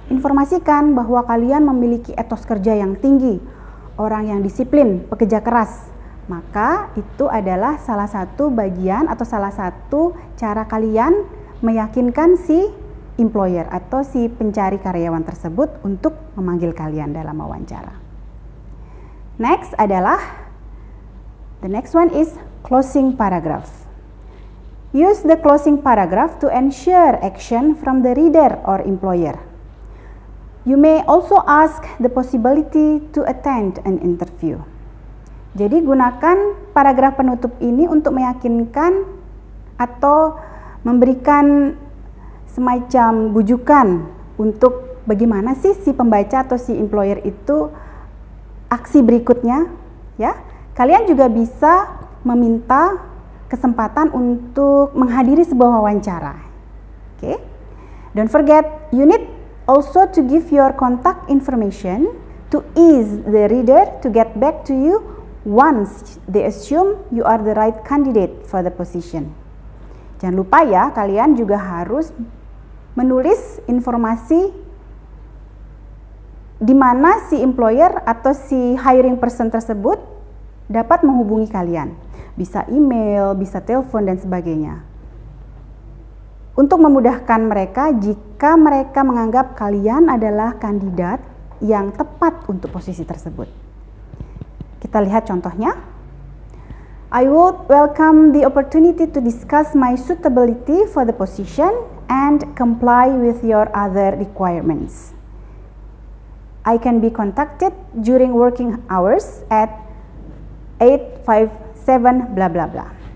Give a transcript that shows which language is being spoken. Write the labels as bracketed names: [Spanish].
[Indonesian] Informasikan bahwa kalian memiliki etos kerja yang tinggi, orang yang disiplin, pekerja keras. Maka itu adalah salah satu bagian atau salah satu cara kalian meyakinkan si employer atau si pencari karyawan tersebut untuk memanggil kalian dalam wawancara. [English] Next adalah, the next one is closing paragraph. Use the closing paragraph to ensure action from the reader or employer. You may also ask the possibility to attend an interview. [Indonesian] Jadi gunakan paragraf penutup ini untuk meyakinkan atau memberikan semacam bujukan untuk bagaimana sih si pembaca atau si employer itu aksi berikutnya, ya. Kalian juga bisa meminta kesempatan untuk menghadiri sebuah wawancara. [English] Okay? Don't forget, you need also to give your contact information to ease the reader to get back to you once they assume you are the right candidate for the position. [Indonesian] Jangan lupa ya, kalian juga harus menulis informasi di mana si employer atau si hiring person tersebut dapat menghubungi kalian. Bisa email, bisa telepon, dan sebagainya. Untuk memudahkan mereka jika mereka menganggap kalian adalah kandidat yang tepat untuk posisi tersebut. Kita lihat contohnya. [English] I would welcome the opportunity to discuss my suitability for the position and comply with your other requirements. I can be contacted during working hours at 857 bla bla bla.